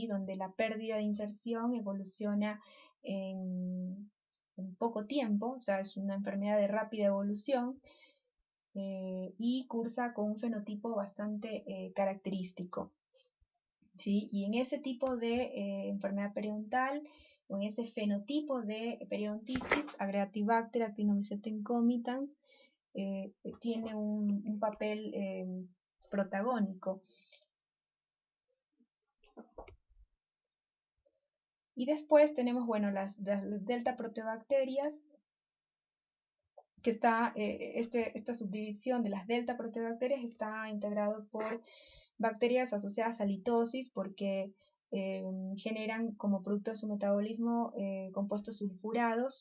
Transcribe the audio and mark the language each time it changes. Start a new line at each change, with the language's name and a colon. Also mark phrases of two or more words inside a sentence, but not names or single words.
Spanish: Donde la pérdida de inserción evoluciona en poco tiempo, o sea, es una enfermedad de rápida evolución, y cursa con un fenotipo bastante característico, ¿sí? Y en ese tipo de enfermedad periodontal, o en ese fenotipo de periodontitis, Aedeativacter actinomyces concomitans tiene un papel protagónico. Y después tenemos, bueno, las delta proteobacterias, que está, esta subdivisión de las delta proteobacterias está integrado por bacterias asociadas a litosis, porque generan como producto de su metabolismo compuestos sulfurados.